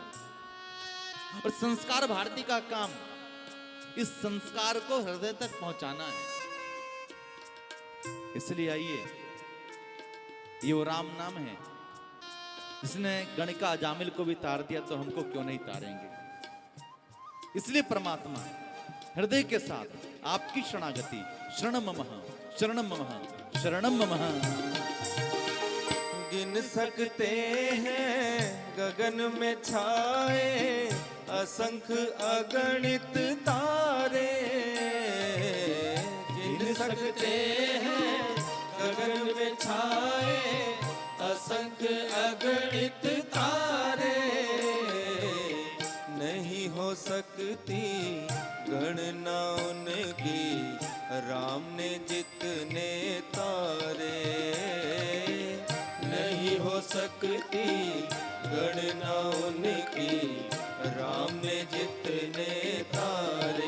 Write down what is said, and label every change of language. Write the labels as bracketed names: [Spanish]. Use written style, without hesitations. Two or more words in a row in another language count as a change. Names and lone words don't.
[Hindi] और संस्कार भारती का काम इस संस्कार को हृदय तक पहुंचाना है। इसलिए आइए, ये वो राम नाम है जिसने गणिका अजामिल को भी तार दिया, तो हमको क्यों नहीं तारेंगे? इसलिए परमात्मा हृदय के साथ आपकी शरणागति, [Sanskrit] शरणम मम शरणम मम शरणम मम। [Hindi] गिन सकते हैं गगन में छाए असंख्य अगणित तारे, गिन सकते हैं गगन में छाए असंख्य अगणित तारे, नहीं हो सकती गणना उनकी राम ने जितने तारे, नहीं हो सकती गणना उनकी राम ने जितने तारे।